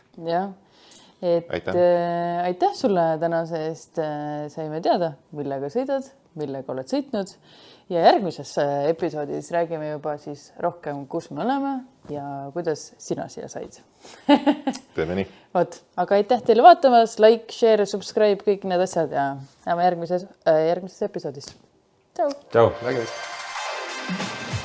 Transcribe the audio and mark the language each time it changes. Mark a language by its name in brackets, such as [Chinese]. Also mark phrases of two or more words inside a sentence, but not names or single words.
[Estonian] Jah, et aitäh sulle tänase eest. Saime teada, millega sõidad, millega oled sõitnud ja järgmises episoodis räägime juba siis rohkem, kus me oleme ja kuidas sina siia said. Teeme nii. Aga aitäh teile vaatamas, [English] like, share, subscribe, [Estonian] kõik need asjad ja näeme järgmises episoodis. Tšau! Tšau! Väga hästi!